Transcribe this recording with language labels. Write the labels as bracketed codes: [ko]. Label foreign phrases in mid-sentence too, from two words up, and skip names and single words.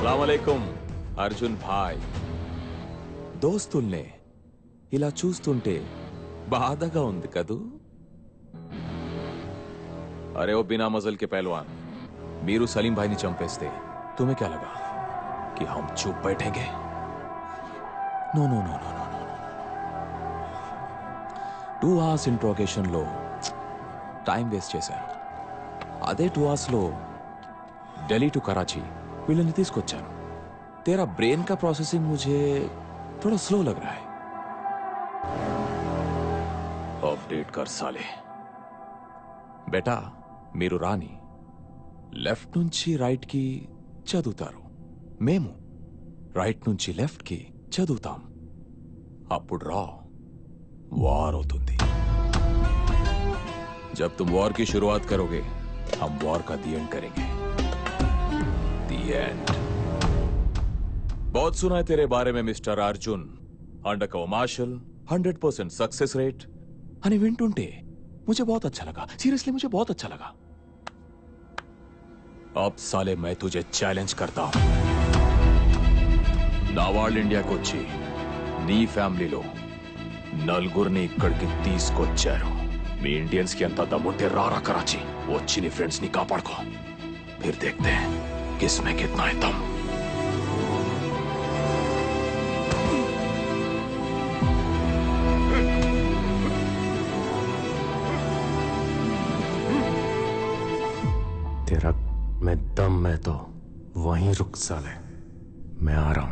[te] అస్సలాముఅలైకుం అర్జున్ భాయ్. దోస్తుల్నే ఇలా చూస్తుంటే బాధగా ఉంది కదూ. [hi] अरे ओ बिना मजल के पहलवान, [te] మీరు సలీం భాయ్ని చంపేస్తే [hi] तुम्हें क्या लगा कि हम चुप बैठेंगे? [en] no no no no no no 2 hours [te] ఇంట్రోగేషన్ లో టైం వేస్ట్ చేశారు. అదే 2 hours లో ఢిల్లీ టు కరాచీ వీళ్ళని తీసుకొచ్చాను. [hi] तेरा ब्रेन का प्रोसेसिंग मुझे थोड़ा स्लो लग रहा है. अपडेट कर साले. [te] బేటా మీరు రాని లెఫ్ట్ నుంచి రైట్ కి చదువుతారు, మేము రైట్ నుంచి లెఫ్ట్ కి చదువుతాం. అప్పుడు రా వార్ అవుతుంది. [hi] जब तुम वॉर की शुरुआत करोगे हम वॉर का [en] the end [hi] करेंगे. [en] the end. [hi] बहुत सुना है तेरे बारे में मिस्टर अर्जुन. [en] undercover marshal, 100% success rate. [te] అని వింటుంటే [hi] मुझे बहुत अच्छा लगा. सीरियसली मुझे बहुत अच्छा लगा. अब साले मैं तुझे चैलेंज करता हूं. [te] నా వాళ్ళు ఇండియాకి వచ్చి నీ ఫ్యామిలీలో నలుగురిని ఇక్కడికి తీసుకొచ్చారు. మీ ఇండియన్స్ కి ఎంత దమ్ముంటే రారా కరాచీ, వచ్చి నీ ఫ్రెండ్స్ ని కాపాడుకో. [hi] फिर देखते हैं किसमें कितना है दम. तेरा मैं दम मैं तो वहीं रुक साले, मैं आ रहा हूं.